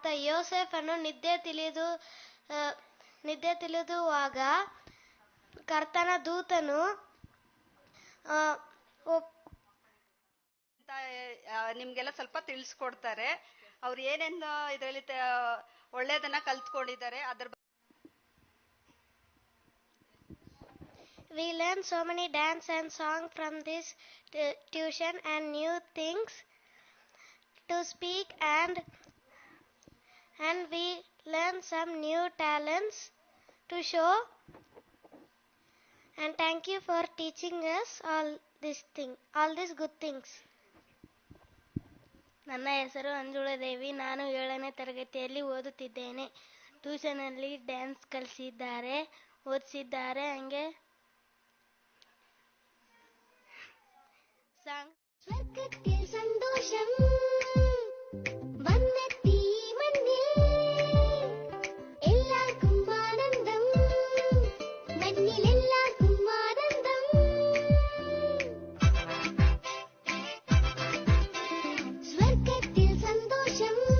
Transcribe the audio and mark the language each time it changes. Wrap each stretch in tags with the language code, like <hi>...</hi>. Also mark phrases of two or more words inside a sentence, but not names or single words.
<kn>ಯೋಸೇಫನು ನಿದ್ದೆ ತಿಳಿದುವಾಗ ಕರ್ತನ ದೂತನು ನಿಮ್ಗೆಲ್ಲ ಸ್ವಲ್ಪ ತಿಳಿಸ್ಕೊಡ್ತಾರೆ. ಅವ್ರು ಏನೇನು ಇದರಲ್ಲಿ ಒಳ್ಳೇದನ್ನ ಕಲ್ತ್ಕೊಂಡಿದ್ದಾರೆ ಅದ್ರ.</kn> <en>We learn so many dance and song from this tuition and new things to speak and we learn some new talents to show. And thank you for teaching us all these good things.</en> <kn>ನನ್ನ ಹೆಸರು ಅಂಜುಳಾದೇವಿ. ನಾನು 7ನೇ ತರಗತಿಯಲ್ಲಿ ಓದುತ್ತಿದ್ದೇನೆ. ಟ್ಯೂಷನಲ್ಲಿ ಡ್ಯಾನ್ಸ್ ಕಲಿಸಿದ್ದಾರೆ, ಓದಿಸಿದ್ದಾರೆ. ಹಂಗೆ</kn> <ml>സ്വർഗ്ഗത്തിൽ സന്തോഷം വന്നെത്തി മണ്ണിൽ എല്ലാവർക്കും ആനന്ദം മണ്ണിൽ എല്ലാവർക്കും ആനന്ദം സ്വർഗ്ഗത്തിൽ സന്തോഷം</ml>